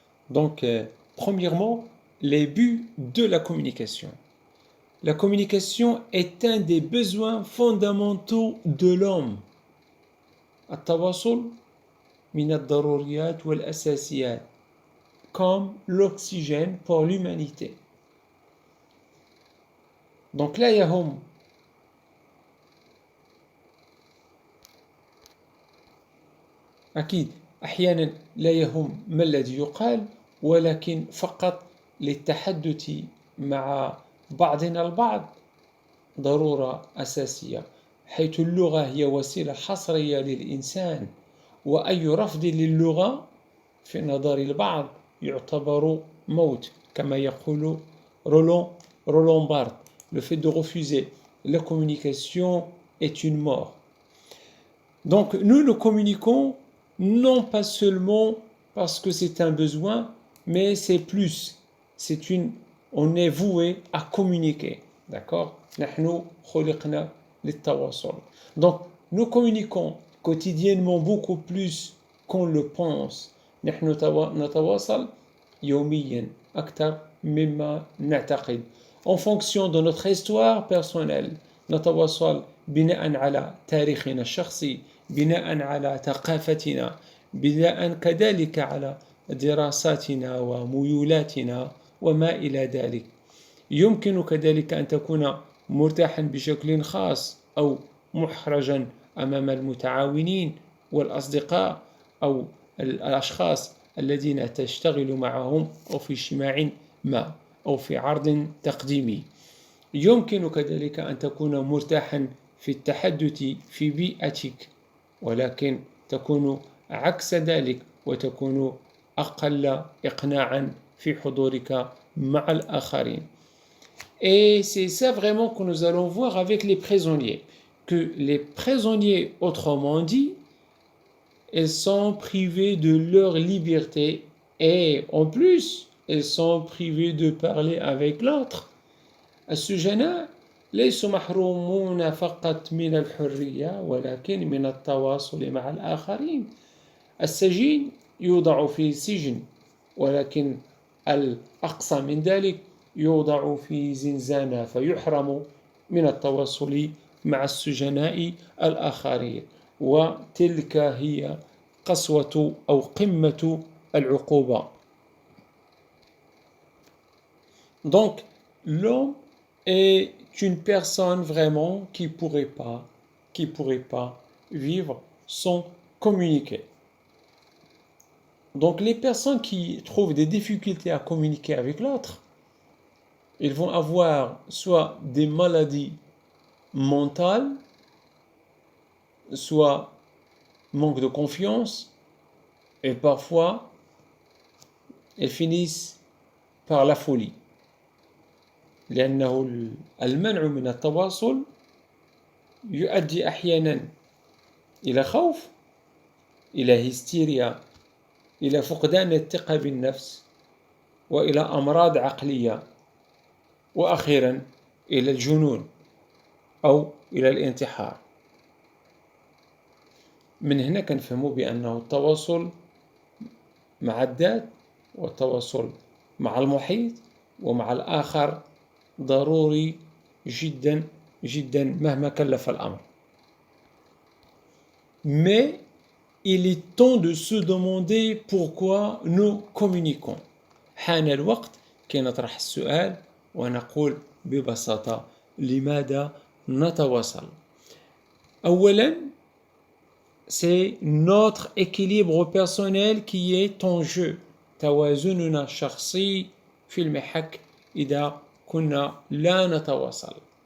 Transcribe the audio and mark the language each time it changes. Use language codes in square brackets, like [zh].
[fr] Donc, premièrement, les buts de la communication. La communication est un des besoins fondamentaux de l'homme. [ar] التواصل من الضروريات والأساسيات, [fr] comme l'oxygène pour l'humanité. [ar] Donc لا يهم أكيد أحيانا لا يهم ما الذي يقال, ولكن فقط للتحدث مع بعضنا البعض ضرورة أساسية, حيث اللغة هي وسيلة حصرية للإنسان, وأي رفض للغة في نظر البعض يعتبر موت, كما يقول Roland Barthes. [fr] Le fait de refuser la communication est une mort. Donc nous communiquons non pas seulement parce que c'est un besoin, mais c'est plus, on est voué à communiquer, d'accord? [ar] نحن خلقنا للتواصل. [fr] Donc nous communiquons quotidiennement beaucoup plus qu'on le pense. [ar] نحن نتواصل يوميا أكثر مما نعتقد. [fr] En fonction de notre histoire personnelle, [ar] نتواصل بناء على تاريخنا الشخصي, بناء على ثقافتنا, بناء كذلك على دراساتنا وميولاتنا وما إلى ذلك. يمكن كذلك أن تكون مرتاحا بشكل خاص أو محرجا أمام المتعاونين والأصدقاء أو الأشخاص الذين تشتغل معهم أو في اجتماع ما أو في عرض تقديمي. يمكن كذلك أن تكون مرتاحا في التحدث في بيئتك, ولكن تكون عكس ذلك وتكون أقل إقناعا في حضورك مع الآخرين. [fr] Et c'est ça vraiment que nous allons voir avec les prisonniers. Que les prisonniers, autrement dit, ils sont privés de leur liberté et en plus, ils sont privés de parler avec l'autre. [ar] السجناء ليسوا محرومون فقط من الحرية ولكن من التواصل مع الآخرين. السجين يوضع في سجن, ولكن الأقصى من ذلك يوضع في زنزانة فيحرم من التواصل مع السجناء الآخرين, وتلك هي قسوة أو قمة العقوبة. [fr] Donc, l'homme est une personne vraiment qui pourrait pas vivre sans communiquer. Donc les personnes qui trouvent des difficultés à communiquer avec l'autre, ils vont avoir soit des maladies mentales, soit manque de confiance, et parfois ils finissent par la folie. [ar] لأنه المنع من التواصل يؤدي أحيانا إلى خوف إلى هستيريا، إلى فقدان الثقة بالنفس، وإلى أمراض عقلية، وأخيرا إلى الجنون أو إلى الانتحار. من هنا كنفهموا بأنه التواصل مع الذات والتواصل مع المحيط ومع الآخر ضروري جدا جدا مهما كلف الأمر. [fr] Mais il est temps de se demander pourquoi nous communiquons. [ar] حان الوقت كي نطرح السؤال ونقول ببساطة لماذا نتواصل؟ أولا [fr] c'est notre équilibre personnel qui est en jeu. [ar] توازننا الشخصي في المحك إذا كنا لا نتواصل.